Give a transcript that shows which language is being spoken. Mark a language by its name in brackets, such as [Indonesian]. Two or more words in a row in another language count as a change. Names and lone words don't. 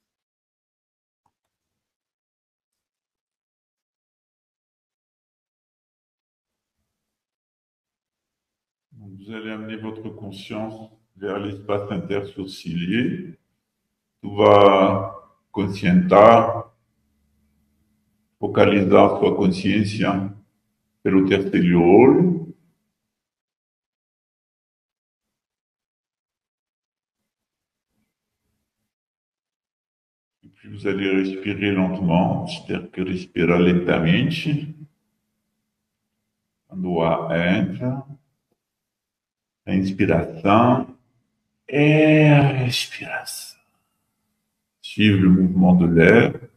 [French] Vous allez amener votre conscience vers l'espace intersourcilier. [Portuguese] Tu vai conscientar, focalizar sua consciência pelo terceiro olho. [French] Puis vous allez respirer lentement, c'est-à-dire que [Portuguese] respirar lentamente. Quando o ar entra, a inspiração e a expiração. [French] Suivre le mouvement de l'air.